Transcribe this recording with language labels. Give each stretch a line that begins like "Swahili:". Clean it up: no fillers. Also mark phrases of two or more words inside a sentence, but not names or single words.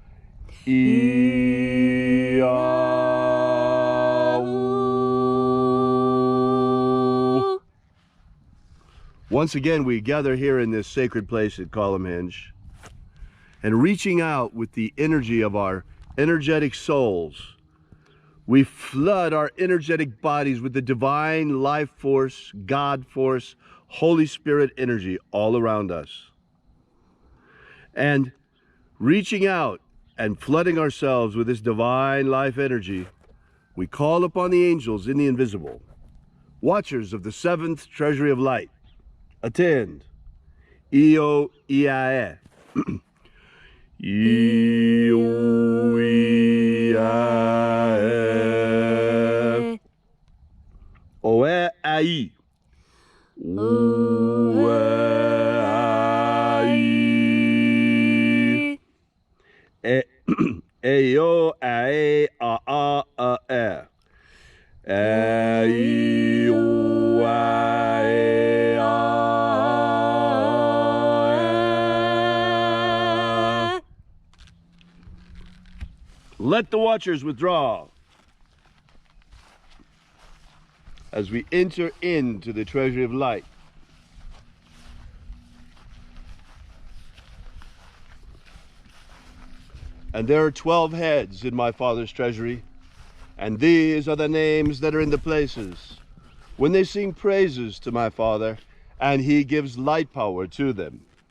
English: Once again, we gather here in this sacred place at Columnhenge, and reaching out with the energy of our energetic souls, we flood our energetic bodies with the divine life force, God force, Holy Spirit energy all around us. And reaching out and flooding ourselves with this divine life energy, we call upon the angels in the invisible, watchers of the seventh treasury of light. Attend. Io Iae. Io Iae. Oe Ai. Oe Ai. Eo Ae A A A E. Eo Ae A. Let the watchers withdraw as we enter into the treasury of light. And there are 12 heads in my Father's treasury, and these are the names that are in the places when they sing praises to my Father, and he gives light power to them.